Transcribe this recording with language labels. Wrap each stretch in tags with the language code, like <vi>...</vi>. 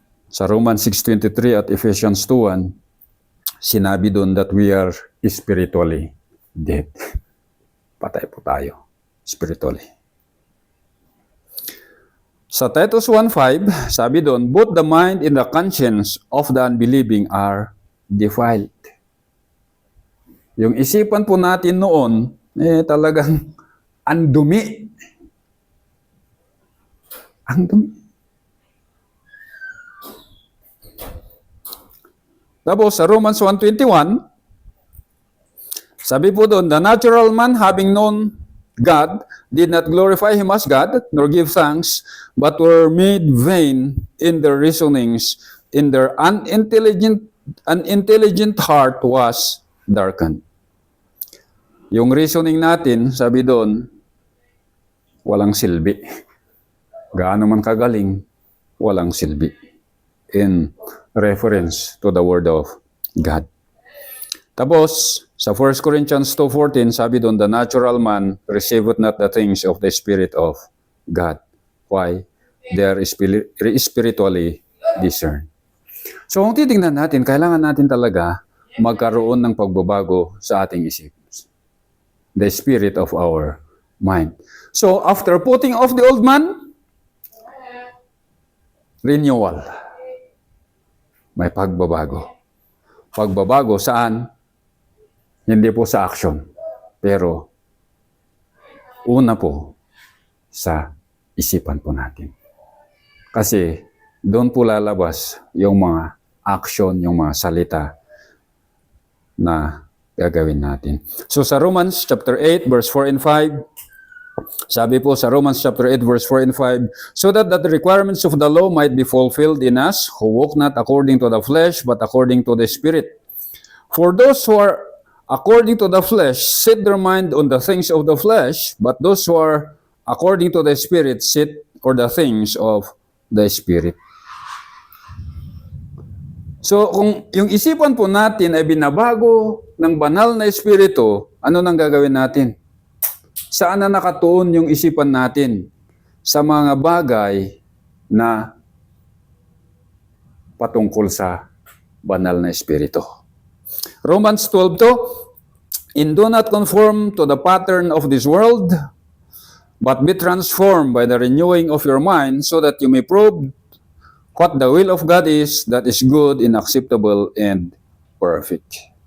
<en>Sa Romans 6:23 at Ephesians 2:1,</en> <tl>sinabi doon</tl> <en>that we are spiritually dead.</en> <tl>Patay po tayo spiritually.</tl> <en>Sa Titus 1:5,</en> <tl>sabi doon,</tl> <en>both the mind and the conscience of the unbelieving are defiled.</en> <tl>Yung isipan po natin noon, talagang ang dumi. Ang dumi.</tl> <en>Tapos sa Romans 1:21,</en> <tl>sabi po doon,</tl> <en>the natural man having known God did not glorify Him as God, nor give thanks, but were made vain in their reasonings, in their unintelligent heart was darkened.</en> <tl>Yung reasoning natin, sabi doon, walang silbi. Gaano man kagaling, walang silbi.</tl> <en>In reference to the Word of God. Tapos, sa 1 Corinthians 2:14,</en> <tl>sabi doon,</tl> <en>the natural man receiveth not the things of the Spirit of God. Why? They are spiritually discerned.</en> <tl>So, kung titingnan natin, kailangan natin talaga magkaroon ng pagbabago sa ating isip.</tl> <en>The spirit of our mind. So, after putting off the old man, renewal.</en> <tl>May pagbabago. Pagbabago saan? Hindi po sa action, pero Una po, sa isipan po natin. Kasi doon po lalabas yung mga action, yung mga salita na gagawin natin.</tl> <en>So sa Romans chapter 8 verse 4 and 5,</en> <tl>sabi po sa</tl> <en>Romans chapter 8 verse 4 and 5, so that the requirements of the law might be fulfilled in us who walk not according to the flesh but according to the Spirit. For those who are according to the flesh set their mind on the things of the flesh, but those who are according to the Spirit set on the things of the Spirit.</en> <tl>So kung yung isipan po natin ay binabago ng banal na Espiritu, ano nang gagawin natin? Saan na nakatuon yung isipan natin? Sa mga bagay na patungkol sa banal na Espiritu.</tl> <en>Romans 12:2, and do not conform to the pattern of this world, but be transformed by the renewing of your mind, so that you may prove what the will of God is, that is good and acceptable and perfect.</en>